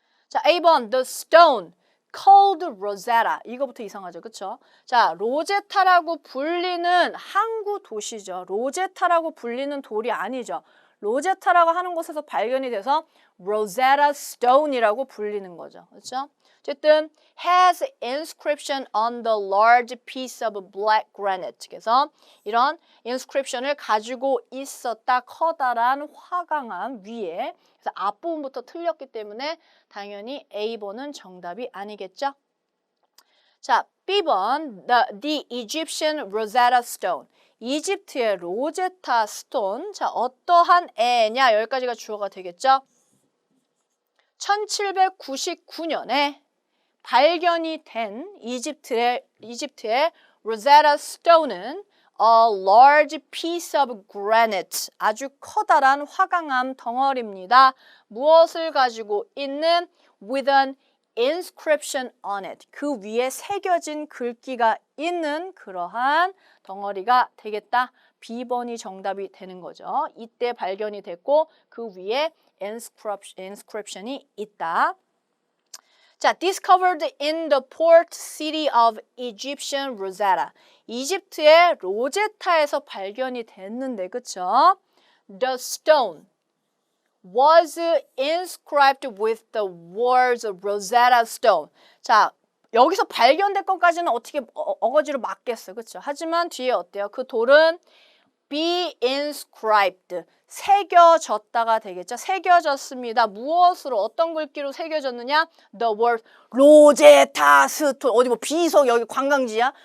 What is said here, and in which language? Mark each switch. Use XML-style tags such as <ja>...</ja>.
<ko>자, A번</ko> <en>the stone called Rosetta.</en> <ko>이거부터 이상하죠. 그쵸? 자, 로제타라고 불리는 항구 도시죠. 로제타라고 불리는 돌이 아니죠. 로제타라고 하는 곳에서 발견이 돼서 Rosetta Stone이라고 불리는 거죠. 그렇죠? 어쨌든</ko> <en>has inscription on the large piece of black granite.</en> <ko>그래서 이런 inscription을 가지고 있었다. 커다란 화강암 위에. 그래서 앞부분부터 틀렸기 때문에 당연히 A번은 정답이 아니겠죠?</ko> <en>자, B번 the Egyptian Rosetta Stone.</en> <ko>이집트의 로제타 스톤. 자, 어떠한 애냐? 여기까지가 주어가 되겠죠? 1799년에 발견이 된 이집트의 Rosetta Stone은</ko> <en>a large piece of granite.</en> <ko>아주 커다란 화강암 덩어리입니다. 무엇을 가지고 있는</ko> <en>with an inscription on it.</en> <ko>그 위에 새겨진 글귀가 있는 그러한 덩어리가 되겠다. B번이 정답이 되는 거죠. 이때 발견이 됐고 그 위에 inscription이 있다.</ko> <en>자, discovered in the port city of Egyptian Rosetta.</en> <ko>이집트의 로제타에서 발견이 됐는데, 그쵸?</ko> <en>The stone. was inscribed with the words Rosetta Stone.</en> <ko>자, 여기서 발견된 것까지는 어떻게 어거지로 맞겠어. 그렇죠? 하지만 뒤에 어때요? 그 돌은</ko> <en>be inscribed.</en> <ko>새겨졌다가 되겠죠. 새겨졌습니다. 무엇으로 어떤 글귀로 새겨졌느냐?</ko> <en>The word</en> <ko>로제타 스톤. 어디 뭐 비석 여기 관광지야?</ko>